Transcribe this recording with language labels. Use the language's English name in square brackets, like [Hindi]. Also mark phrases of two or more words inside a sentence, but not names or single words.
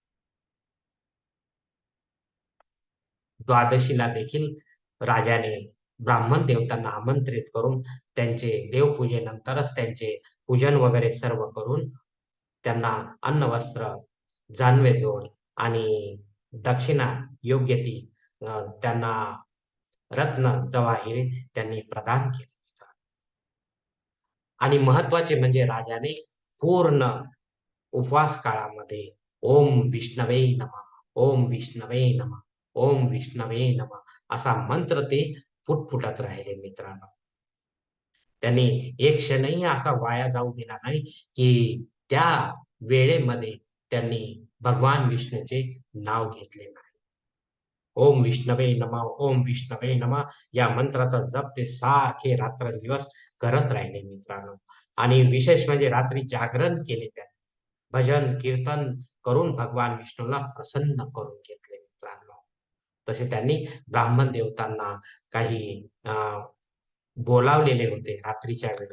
[Marathi] द्वादशीला देखील राजाने ब्राह्मण देवतांना आमंत्रित करून त्यांचे देवपूजेनंतरच त्यांचे पूजन वगैरे सर्व करून त्यांना अन्न, वस्त्र, जानवे-जोड आणि दक्षिणा योग्य ती त्यांना रत्न, जवाहिरे त्यांनी प्रदान केली. आणि महत्त्वाचे म्हणजे राजाने पूर्ण उपवास काळामध्ये [Sanskrit] ओम विष्णवे नमः, ओम विष्णवे नमः, ओम विष्णवे नमः [Marathi] असा मंत्र ते पुटपुटत राहिले मित्रांनो. त्यांनी एक क्षणही असा वाया जाऊ दिला नाही, की त्या वेळेमध्ये त्यांनी भगवान विष्णूचे नाव घेतले नाही. [Sanskrit] ओम विष्णवे नमः, ओम विष्णवे नमः [Marathi] या मंत्राचा जप ते सारखे रात्रंदिवस करत राहिले मित्रांनो. आणि विशेष म्हणजे रात्री जागरण केले त्यांनी. भजन, कीर्तन करून भगवान विष्णूला प्रसन्न करून घेतले मित्रांनो. तसे त्यांनी ब्राह्मण देवतांना काही बोलावलेले होते रात्रीच्या वेळेत.